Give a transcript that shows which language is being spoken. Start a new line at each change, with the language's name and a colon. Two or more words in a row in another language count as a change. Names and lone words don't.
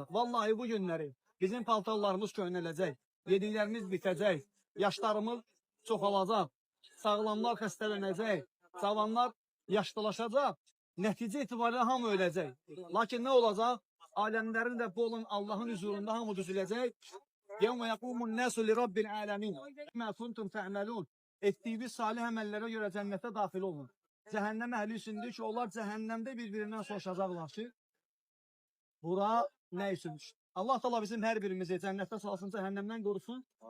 Azerbaijani: Vallahi bu günləri bizim paltarlarımız köhnələcək, yediklərimiz bitəcək, yaşlarımız çoxalacaq, sağlamlar xəstələnəcək, cavanlar yaşlılaşacaq, nəticə itibarilə hamı öləcək. Lakin nə olacaq? Aləmlərin də bu olan Allahın huzurunda hamı düzüləcək.
Arabic: يَوْمَ يَقُومُ النَّاسُ لِرَبِّ الْعَالَمِينَ مَا كُنْتُمْ تَعْمَلُونَ.
Azerbaijani: Ettiğiniz salih əməllərə görə cənnətə daxil olun. Cəhənnəm əhli üçündür ki, onlar cəhənnəmdə bir-birindən soruşacaqlar ki, bura nə üçündür? Allah Teala bizim hər birimizi cənnətdə salsın, cəhənnəmdən qorusun.